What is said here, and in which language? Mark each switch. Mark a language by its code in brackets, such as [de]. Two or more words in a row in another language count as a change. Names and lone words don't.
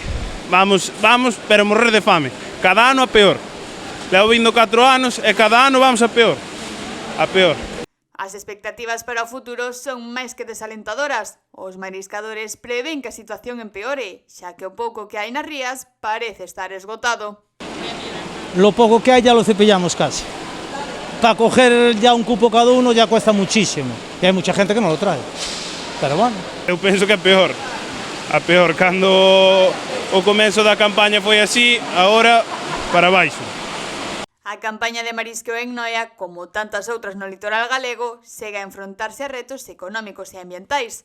[gl] Vamos, pero morrer de fame. Cada ano a peor. Levo vindo 4 anos e cada ano vamos a peor. As expectativas para o futuro son máis que desalentadoras. Os mariscadores prevén que a situación empeore, xa que o pouco que hai nas rías parece estar esgotado. [es] Lo poco que hay ya lo cepillamos casi. Para coger ya un cupo cada uno ya cuesta muchísimo. Y hay mucha gente que no lo trae. Pero bueno. [gl] Eu penso que é peor. A peor, cando o comezo da campaña foi así, agora para baixo. A campaña de marisqueo en Noia, como tantas outras no litoral galego, segue a enfrontarse a retos económicos e ambientais.